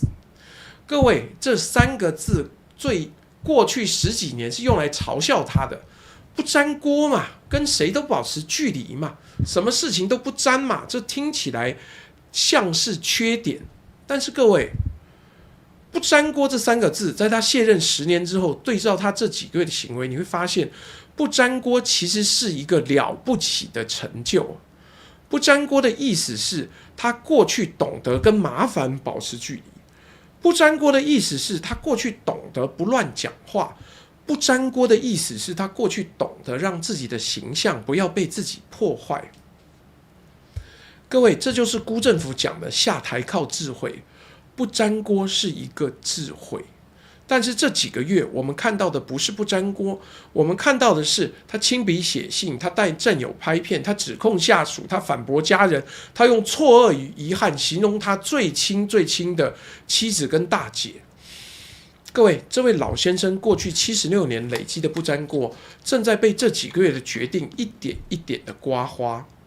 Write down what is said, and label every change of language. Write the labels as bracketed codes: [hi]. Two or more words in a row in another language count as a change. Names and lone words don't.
[zh] 各位，這3個字過去10幾年是用來嘲笑他的，不沾鍋嘛，跟誰都保持距離嘛，什麼事情都不沾嘛，這聽起來像是缺點。但是各位，不沾鍋這3個字，在他卸任10年之後，對照他這幾個月的行為，你會發現，不沾鍋其實是一個了不起的成就。不沾鍋的意思是他過去懂得跟麻煩保持距離。不沾鍋的意思是他過去懂得不亂講話，不沾鍋的意思是他過去懂得讓自己的形象不要被自己破壞。各位，這就是辜政府講的下台靠智慧，不沾鍋是一個智慧。但是這幾個月我們看到的不是不沾鍋，我們看到的是他親筆寫信，他帶戰友拍片，他指控下屬，他反駁家人，他用錯愕與遺憾形容他最親最親的妻子跟大姐。各位，這位老先生過去76年累積的不沾鍋，正在被這幾個月的決定一點一點的刮花。